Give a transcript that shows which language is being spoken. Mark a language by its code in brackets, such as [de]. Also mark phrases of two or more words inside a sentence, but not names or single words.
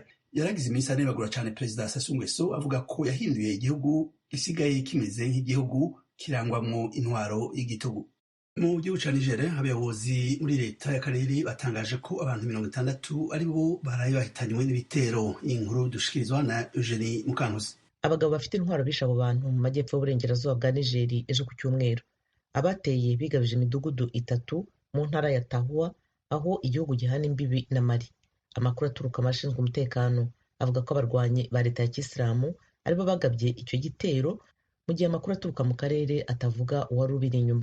[rn] Yaragize iminsi anebagura cane Perezida Sassou Nguesso avuga ko yahinduye igihugu gisigaye kimeze nk'igihugu kirangwamwo intwaro y'igitugu. Mu gihugu ca Niger abayobozi muri leta y'akarere batangaje ko abantu 60 ari bo baraye bahitanywe n'ibitero. Inkuru dushikirizwa na Eugenie Mukankusi. [rw] Abagabo bafite intwaro bishe abo bantu mu majyepfo y'uburengerazuba bwa Nigeri ejo ku cyumweru. Abateye bigabije imidugudu 3 mu ntara ya Tahua aho igihugu gihana imbibi na Mali. Amakuru aturuka amashinzwe umutekano avuga ko abarwanyi ba leta ya Kisilamu aribo bagabye icyo gitero, mu gihe amakuru aturuka mu karere atavuga uwari ubiri inyuma.